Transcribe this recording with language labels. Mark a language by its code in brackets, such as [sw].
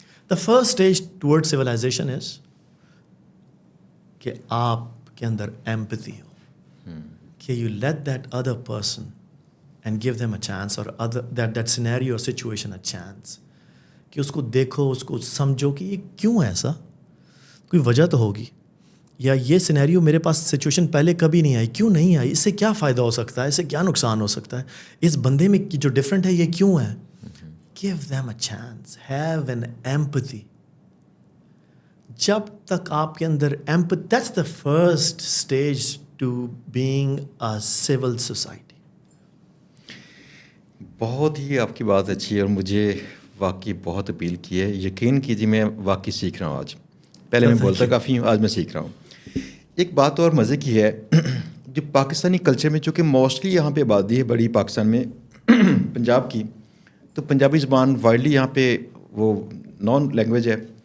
[en] the first stage toward civilisation is [ur] کہ آپ کے اندر ایمپتھی ہو, کہ [en] you let that other person and give them a chance, [ur] اور that scenario اور سچویشن اے چانس, کہ اس کو دیکھو, اس کو سمجھو کہ یہ کیوں ایسا, کوئی وجہ تو ہوگی, یا یہ سینیریو میرے پاس سچویشن پہلے کبھی نہیں آئی, کیوں نہیں آئی, اس سے کیا فائدہ ہو سکتا ہے, اس سے کیا نقصان ہو سکتا ہے, اس بندے میں جو ڈفرینٹ ہے یہ کیوں ہے. [en] Give them a chance, have an empathy. [ur] جب تک آپ کے اندر [en] empathy, that's the first stage to being a civil society. [ur] بہت ہی آپ کی بات اچھی ہے اور مجھے واقعی بہت اپیل کی ہے. یقین کیجیے میں واقعی سیکھ رہا ہوں آج. پہلے میں بولتا کافی ہوں, آج میں سیکھ رہا ہوں. ایک بات اور مزے کی ہے, جو پاکستانی کلچر میں چونکہ موسٹلی یہاں پہ آبادی ہے بڑی پاکستان میں پنجاب کی, تو پنجابی زبان وائڈلی یہاں پہ وہ نان لینگویج ہے.